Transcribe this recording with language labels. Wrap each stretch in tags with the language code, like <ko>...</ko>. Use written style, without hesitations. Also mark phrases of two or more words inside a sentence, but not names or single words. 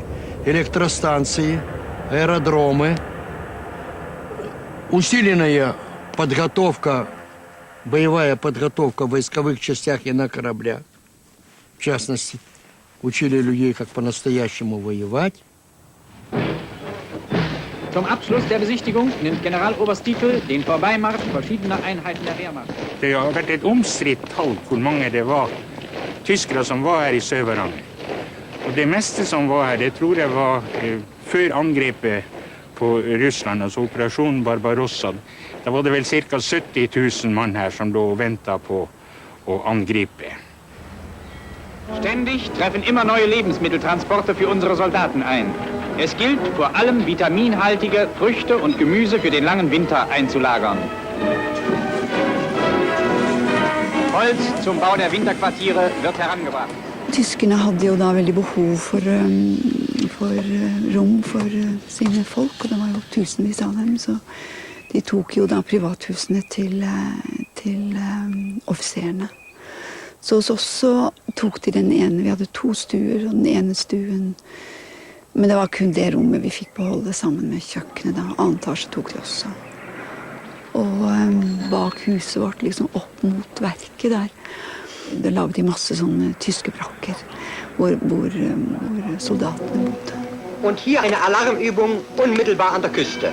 <ru>Электростанции, аэродромы, усиленная подготовка, боевая подготовка в войсковых частях и на кораблях. В частности, учили людей, как по-настоящему воевать.</ru> <de>Zum Abschluss der Besichtigung nimmt Generaloberst Titel den Vorbeimarsch verschiedener Einheiten der Wehrmacht.</de> <no>Det har vært et omstridt tall hvor mange det var tyskere som var her i Sør-Varanger. Og det meste som var her, det tror jeg var før angrepet på Russland, altså operasjonen Barbarossa. Da var det vel ca. 70 000 mann her som lå og ventet på å angripe.</no> <de>Ständig treffen immer neue Lebensmitteltransporte für unsere Soldaten ein. Es gilt, vor allem vitaminhaltige Früchte und Gemüse für den langen Winter einzulagern. Holz zum Bau der Winterquartiere wird herangebracht.</de> <no>Tyskerne hadde jo da veldig behov for rom for sine folk, og det var jo tusenvis av dem, så de tok jo da privathusene til offiserene. Så hos oss så tok de den ene. Vi hadde 2 stuer, og den ene stuen. Men det var kun det rommet vi fikk beholde sammen med kjøkkenet da. Annen etasje tok de også. Og bak huset vårt, liksom opp mot verket der, det laget de masse sånne tyske brakker, hvor soldatene bodde.</no> <de>Und hier eine Alarmübung unmittelbar an der Küste.</de>